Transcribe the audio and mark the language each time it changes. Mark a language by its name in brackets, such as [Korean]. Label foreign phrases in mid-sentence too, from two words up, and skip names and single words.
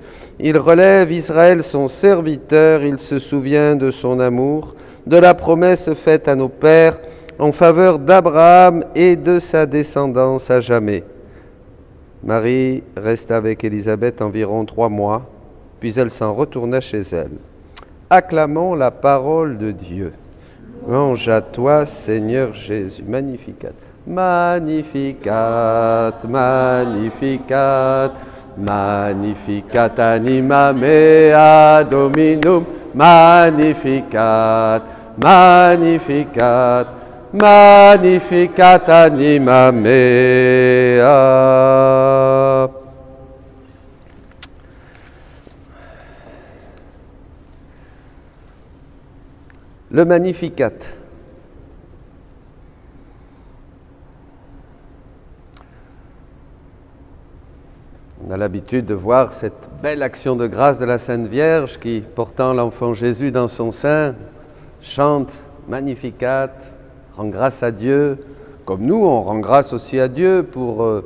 [French] Il relève Israël son serviteur, il se souvient de son amour, de la promesse faite à nos pères, en faveur d'Abraham et de sa descendance à jamais. Marie resta avec Élisabeth environ 3 mois, puis elle s'en retourna chez elle. Acclamons la parole de Dieu. Louange à toi, Seigneur Jésus. Magnificat. [Latin] Magnificat, magnificat, magnificat anima mea Dominum. Magnificat, magnificat, magnificat anima mea. [French] Le Magnificat. On a l'habitude de voir cette belle action de grâce de la Sainte Vierge qui, portant l'enfant Jésus dans son sein, chante Magnificat, rend grâce à Dieu, comme nous, on rend grâce aussi à Dieu pour